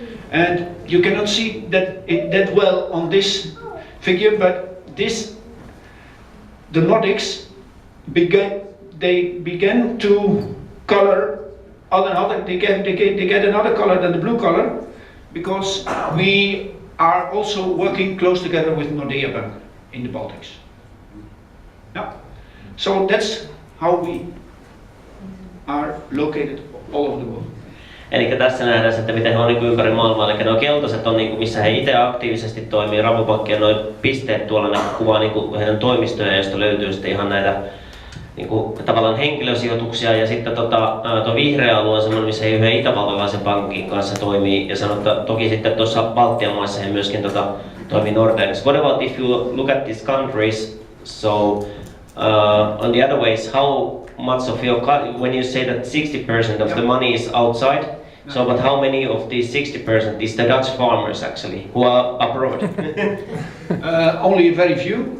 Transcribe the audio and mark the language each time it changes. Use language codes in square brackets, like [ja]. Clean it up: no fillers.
[en] And you cannot see that well on this figure, but the Nordics began to color they get another color than the blue color, because we are also working close together with Nordea Bank in the Baltics. Yeah. So that's how we are located all over the world. [fi] Eli tässä nähdään, että miten he on niin ympäri maailmaa. Eli nuo keltaiset on, niin missä he itse aktiivisesti toimii. Rabobank ja nuo pisteet tuolla ne kuvaa niin heidän toimistoja, joista löytyy sitten ihan näitä niin tavallaan henkilösijoituksia. Ja sitten tuo vihreä alue on semmoinen, missä he yhden itävaltalaisen pankin kanssa toimii. Ja sanotaan, että toki sitten tuossa Baltian maissa he myöskin toimii Nordex. [en] What about if you look at these countries? So on the other ways, how much of your when you say that 60% of the money is outside, so but how many of these 60% is the Dutch farmers actually who are abroad? Only a very few.